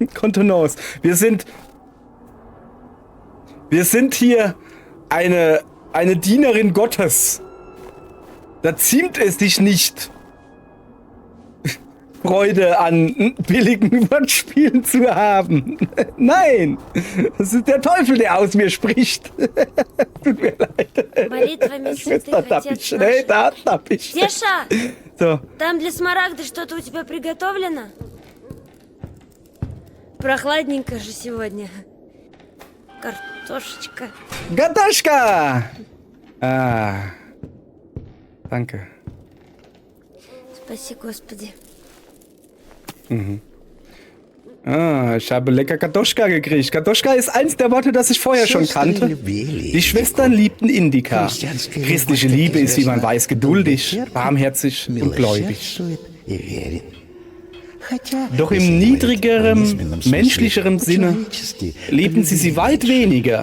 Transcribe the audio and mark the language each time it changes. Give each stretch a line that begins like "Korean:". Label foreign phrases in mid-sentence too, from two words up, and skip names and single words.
German: Wir sind hier eine Dienerin Gottes. Da ziemt es dich nicht, Freude an billigen Wortspielen zu haben. Nein, das ist der Teufel, der aus mir spricht. Tut mir leid.
Russian: Молитвами святых Отец
German: Nee,
Russian: наш.
German: da ich.
Russian: Теша,
German: So,
Russian: там для Смарагды что-то у тебя приготовлено? Прохладненько же сегодня. Картошечка.
German: Gatoschka! Ah, danke.
Russian: Спаси, Господи.
German: Ich habe lecker Kartoschka gekriegt. Kartoschka ist eins der Worte, das ich vorher schon kannte. Die Schwestern liebten Indika. Christliche Liebe ist, wie man weiß, geduldig, barmherzig und gläubig. Doch im niedrigeren, menschlicheren Sinne liebten sie weit weniger.